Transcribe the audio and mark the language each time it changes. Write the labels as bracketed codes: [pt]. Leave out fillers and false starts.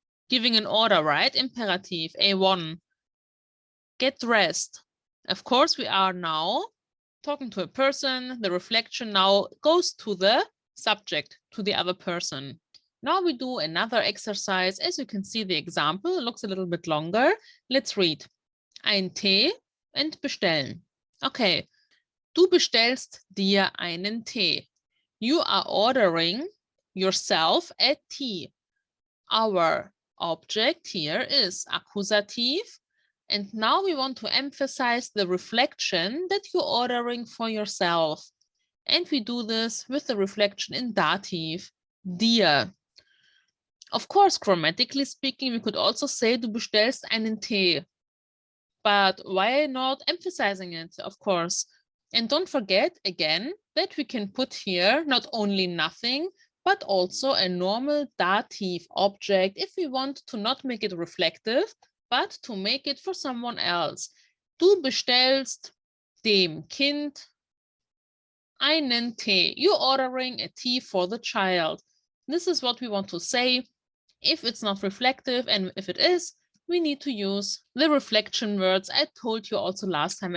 [en] Giving an order, right? Imperative, A1. Get dressed. Of course, we are now talking to a person. The reflection now goes to the subject, to the other person. Now we do another exercise. As you can see, the example looks a little bit longer. Let's read. Ein Tee and bestellen. Okay. [de] Du bestellst dir einen Tee. [en] You are ordering yourself a tea. Our object here is accusative. And now we want to emphasize the reflection that you're ordering for yourself. And we do this with the reflection in dative, dir. Of course, grammatically speaking, we could also say [de] du bestellst einen Tee. [en] But why not emphasizing it, of course? And don't forget, again, that we can put here not only nothing, but also a normal dative object if we want to not make it reflective, but to make it for someone else. [de] Du bestellst dem Kind einen Tee. [en] You're ordering a tea for the child. This is what we want to say. If it's not reflective, and if it is, we need to use the reflection words I told you also last time.